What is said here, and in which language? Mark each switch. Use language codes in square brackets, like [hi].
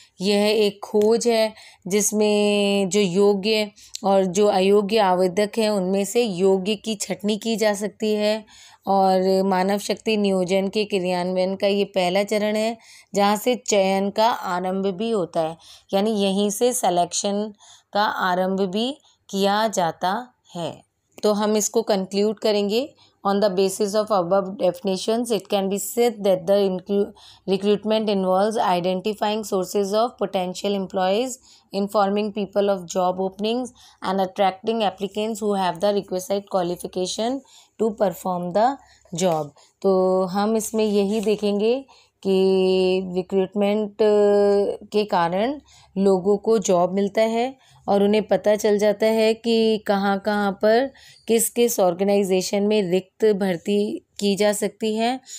[hi] यह एक खोज है जिसमें जो योग्य और जो अयोग्य आवेदक हैं उनमें से योग्य की छँटनी की जा सकती है और मानव शक्ति नियोजन के क्रियान्वयन का ये पहला चरण है जहाँ से चयन का आरंभ भी होता है. यानी यहीं से सिलेक्शन का आरंभ भी किया जाता है. तो हम इसको कंक्लूड करेंगे [en] On the basis of above definitions, it can be said that the recruitment involves identifying sources of potential employees, informing people of job openings, and attracting applicants who have the requisite qualification to perform the job. [hi] तो हम इसमें यही देखेंगे कि recruitment के कारण लोगों को जॉब मिलता है और उन्हें पता चल जाता है कि कहाँ कहाँ पर किस किस ऑर्गेनाइजेशन में रिक्त भर्ती की जा सकती है।